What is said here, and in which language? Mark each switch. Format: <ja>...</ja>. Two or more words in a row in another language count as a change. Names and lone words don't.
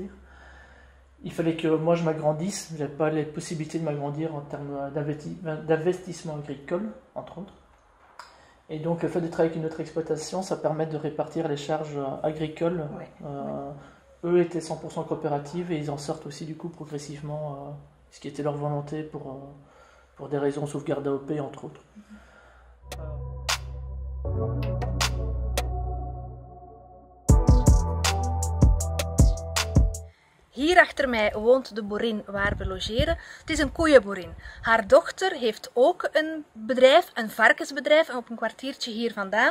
<fr>Il fallait que moi je m'agrandisse, je n'avais pas les possibilités de m'agrandir en termes d'investissement agricole, entre autres. Et donc le fait de travailler avec une autre exploitation, ça permet de répartir les charges agricoles. Eux étaient 100% coopératives et ils en sortent aussi du coup progressivement, ce qui était leur volonté pour des raisons sauvegarde AOP entre autres.</fr> <nl>Hier achter mij woont de boerin waar we logeren. Het is een koeienboerin. Haar dochter heeft ook een bedrijf, een varkensbedrijf, op een kwartiertje hier vandaan.</nl>